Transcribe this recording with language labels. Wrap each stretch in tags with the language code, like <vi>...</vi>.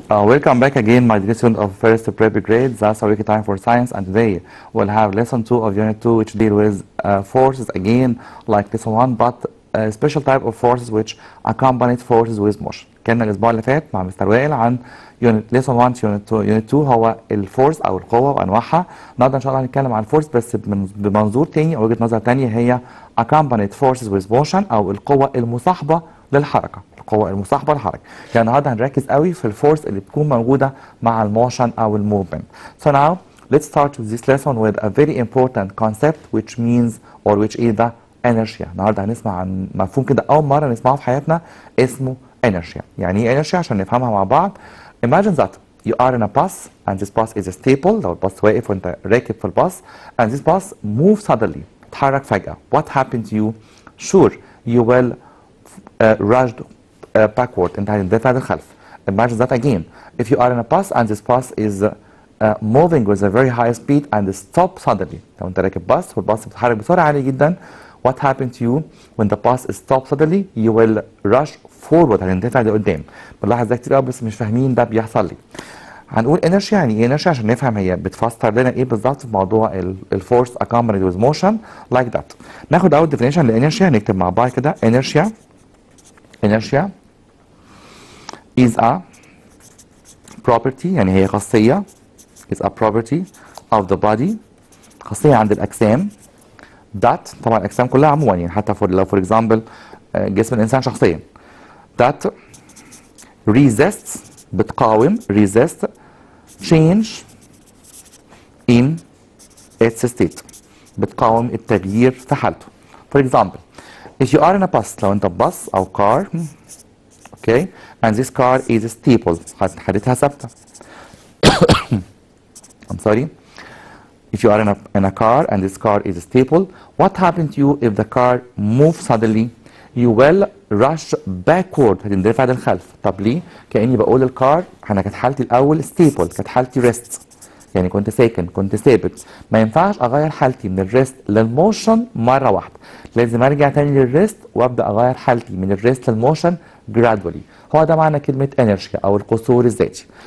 <en>Welcome back again, my dear student of first prep grade. That's our weekly time for science, and today we'll have lesson 2 of unit 2, which deal with forces again, like lesson 1, but a special type of forces which accompanied forces with motion.</en> <ar>كنا الأسبوع اللي فات مع مستر وائل عن lesson 1 unit 2 هو الفورس أو القوة وأنواعها. النهارده إن شاء الله هنتكلم عن الفورس بس بمنظور تاني أو وجهة نظر تانية، هي</ar> <en>accompanied forces with motion</en> <ar>أو القوة المصاحبة للحركة. القوة المصاحبة للحركة. يعني النهارده هنركز قوي في الفورس اللي بتكون موجودة مع الموشن أو الموفمنت.</ar> <en>So now let's start with this lesson with a very important concept which means or which is the inertia.</en> <ar>النهارده هنسمع عن مفهوم كده أول مرة نسمعه في حياتنا اسمه inertia. يعني إيه inertia عشان نفهمها مع بعض؟</ar> <en>Imagine that you are in a bus and this bus is stable.</en> <ar>لو الباص واقف وأنت راكب في الباص</ar> <en>and this bus moves suddenly.</en> <ar>اتحرك فجأة.</ar> <en>What happened to you? Sure, you will rushed backward.</en> <ar>انت هتندفع للخلف.</ar> <en>Imagine that again. If you are in a bus and this bus is moving with a very high speed and stop suddenly.</en> <ar>لو انت راكب باص والباص بيتحرك بسرعة عالية جدا.</ar> <en>What happened to you when the bus stops suddenly? You will rush forward.</en> <ar>هتندفع لقدام. بنلاحظ ده كتير قوي بس مش فاهمين ده بيحصل ليه. هنقول inertia يعني ايه inertia عشان نفهم هي بتفسر لنا ايه بالظبط في موضوع الفورس</ar> <en>accompanied with motion like that.</en> <ar>ناخد اول definition لinertia، نكتب مع بعض كده inertia.</ar> <en>Inertia is a property،</en> <ar>يعني هي خاصية</ar> <en>is a property of the body،</en> <ar>خاصية عند الأجسام that، طبعا الأجسام كلها عموما يعني حتى لو for example جسم الإنسان شخصيا</ar> <en>that resists،</en> <ar>بتقاوم</ar> <en>resist change in its state،</en> <ar>بتقاوم التغيير في حالته.</ar> <en>For example if you are in a bus،</en> <ar>لو انت باص او</ar> <en>car okay and this car is stable،</en> <ar>حالتها ثابته.</ar> <en>I'm sorry. If you are in a car and this car is stable, what happened to you if the car moves suddenly? You will rush backward،</en> <ar>هتندفع للخلف. طب ليه؟ كأني بقول الكار انا كانت حالتي الاول stable، كانت حالتي rest، يعني كنت ساكن كنت ثابت. ما ينفعش اغير حالتي من الريست للموشن مره واحده، لازم ارجع تاني للريست وابدا اغير حالتي من الريست للموشن gradually. هو ده معنى كلمه inertia او القصور الذاتي.</ar>